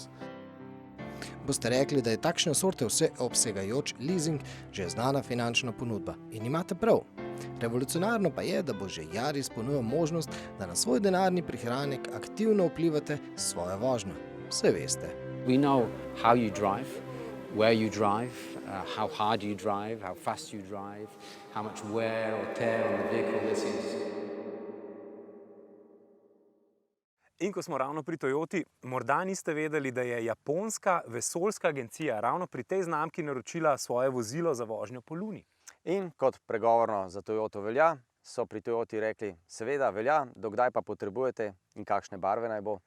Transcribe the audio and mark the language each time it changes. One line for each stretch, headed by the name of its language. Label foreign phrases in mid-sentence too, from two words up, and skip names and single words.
Slovenian: Boste rekli, da je takšne sorte vseobsegajoč leasing že znana finančna ponudba. In imate prav. Revolucionarno pa je, da bo že Yaris ponujal možnost, da na svoj denarni prihranek aktivno vplivate s svojo vožnjo. Saj veste.
English: We know how you drive, where you drive, how hard you drive, how fast you drive, how much wear or tear on the vehicle this is.
Slovenian: In ko smo ravno pri Toyoti, morda niste vedeli, da je japonska vesoljska agencija ravno pri tej znamki naročila svoje vozilo za vožnjo po Luni. In kot pregovorno za Toyoto velja, so pri Toyoti rekli, seveda velja, dokdaj pa potrebujete in kakšne barve naj bo.